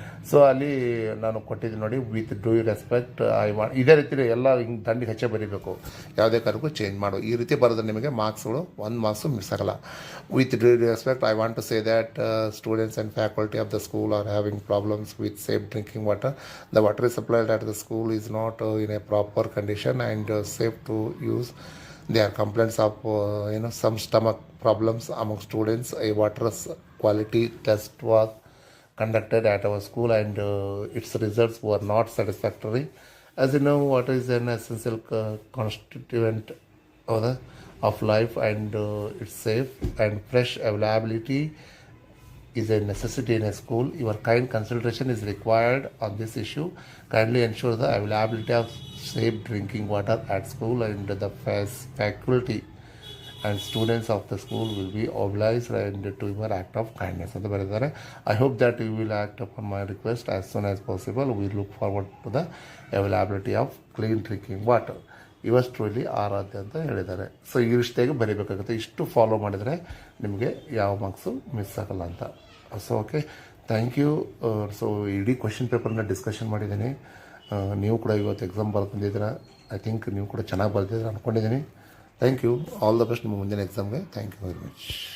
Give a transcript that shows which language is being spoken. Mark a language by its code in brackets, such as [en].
[kn] So ಅಲ್ಲಿ ನಾನು ಕೊಟ್ಟಿದ್ದೀನಿ ನೋಡಿ, [en] with due respect I want, [kn] ಇದೇ ರೀತಿ ಎಲ್ಲ ಹಿಂಗೆ ದಂಡಿಗೆ ಹಚ್ಚೆ ಬರೀಬೇಕು, ಯಾವುದೇ ಕಾರಣಕ್ಕೂ ಚೇಂಜ್ ಮಾಡು. ಈ ರೀತಿ ಬರೆದ್ರೆ ನಿಮಗೆ ಮಾರ್ಕ್ಸ್ಗಳು ಒಂದು ಮಾರ್ಕ್ಸು ಮಿಸ್ ಆಗಲ್ಲ. [en] With due respect I want to say that students and faculty of the school are having problems with safe drinking water. The water is supplied at the school is not in a proper condition and safe to use. There are complaints of some stomach problems among students. A water quality test was conducted at our school and its results were not satisfactory. As you know, water is an essential constituent of life and it's safe and fresh availability is a necessity in a school. Your kind consideration is required on this issue. Kindly ensure the availability of safe drinking water at school and the faculty and students of the school will be obliged and to your act of kindness [kn] ಅಂತ ಬರೆದಿದ್ದಾರೆ. [en] I hope that you will act upon my request as soon as possible. We look forward to the availability of clean drinking water. [kn] ಇವಷ್ಟು truly ಆರಾಧ್ಯ ಅಂತ ಹೇಳಿದ್ದಾರೆ. So ಇಷ್ಟಾಗಿ ಬರೀಬೇಕಾಗುತ್ತೆ. ಇಷ್ಟು follow ಮಾಡಿದರೆ ನಿಮಗೆ ಯಾವ marks miss ಆಗಲ್ಲ ಅಂತ. [en] So okay, thank you. [kn] So ಇಡೀ question ಪೇಪರ್ನ ಡಿಸ್ಕಷನ್ ಮಾಡಿದ್ದೀನಿ. ನೀವು ಕೂಡ ಇವತ್ತು ಎಕ್ಸಾಮ್ ಬರ್ದು ಬಂದಿದ್ದೀರಾ. [en] I think [kn] ನೀವು ಕೂಡ ಚೆನ್ನಾಗಿ ಬರ್ತಿದ್ದೀರಾ ಅಂದ್ಕೊಂಡಿದ್ದೀನಿ. [en] Thank you. All the best [kn] ನಿಮ್ಮ ಮುಂದಿನ ಎಕ್ಸಾಮ್ಗೆ. [en] Thank you very much.